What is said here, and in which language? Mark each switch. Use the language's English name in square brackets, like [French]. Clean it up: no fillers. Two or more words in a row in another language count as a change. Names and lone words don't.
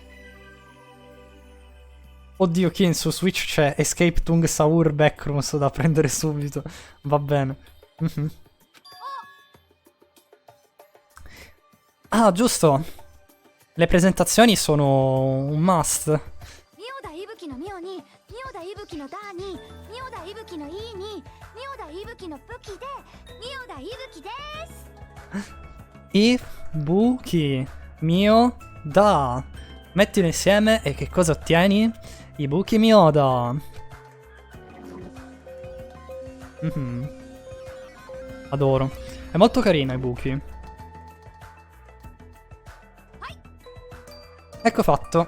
[Italian] Oddio, Kin, su Switch c'è Escape Tung Saur Backrooms da prendere subito. Va bene. Ah, giusto. Le presentazioni sono un must. [Japanese] ミオダイブキのミオにミオダイブキのダーにミオダイブキのイーにミオダイブキのブキでミオダイブキです [Italian] Ibuki mio da. Mettilo insieme e che cosa ottieni? Ibuki mio da. Adoro. È molto carino Ibuki. Ecco fatto.